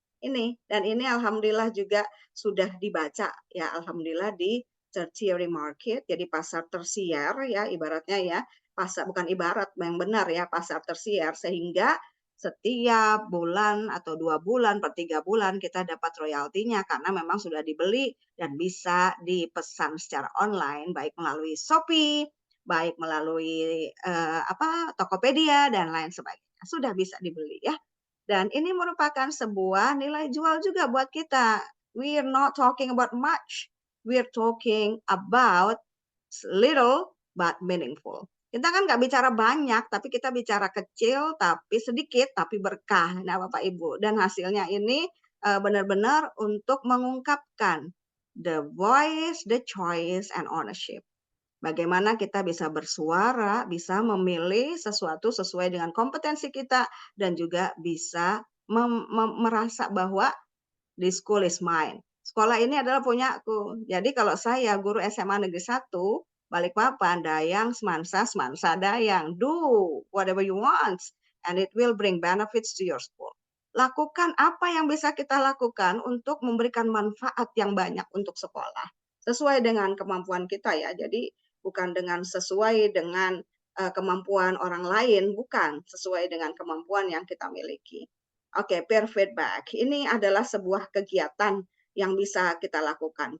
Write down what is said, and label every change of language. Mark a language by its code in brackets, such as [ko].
[id] Ini, dan ini alhamdulillah juga sudah dibaca ya, alhamdulillah di [en] tertiary market, [id] jadi pasar tersier ya, ibaratnya ya, pasar, bukan ibarat, yang benar ya, pasar tersier, sehingga setiap bulan atau 2 bulan per 3 bulan kita dapat royaltinya karena memang sudah dibeli dan bisa dipesan secara online, baik melalui Shopee, baik melalui Tokopedia dan lain sebagainya, sudah bisa dibeli ya. Dan ini merupakan sebuah nilai jual juga buat kita. [en] We're not talking about much, we're talking about little but meaningful. [id] Kita kan nggak bicara banyak, tapi kita bicara kecil, tapi sedikit, tapi berkah. Nah, Bapak Ibu, dan hasilnya ini benar-benar untuk mengungkapkan [en] the voice, the choice, and ownership. [id] Bagaimana kita bisa bersuara, bisa memilih sesuatu sesuai dengan kompetensi kita, dan juga bisa merasa bahwa [en] the school is mine. [id] Sekolah ini adalah punyaku. Jadi kalau saya guru SMA Negeri 1, Balikpapan, Dayang, Semansa, Semansa, Dayang. [en] Do whatever you want and it will bring benefits to your school. [id] Lakukan apa yang bisa kita lakukan untuk memberikan manfaat yang banyak untuk sekolah. Sesuai dengan kemampuan kita ya. Jadi bukan dengan sesuai dengan kemampuan orang lain, bukan, sesuai dengan kemampuan yang kita miliki. Oke, peer feedback. Ini adalah sebuah kegiatan yang bisa kita lakukan.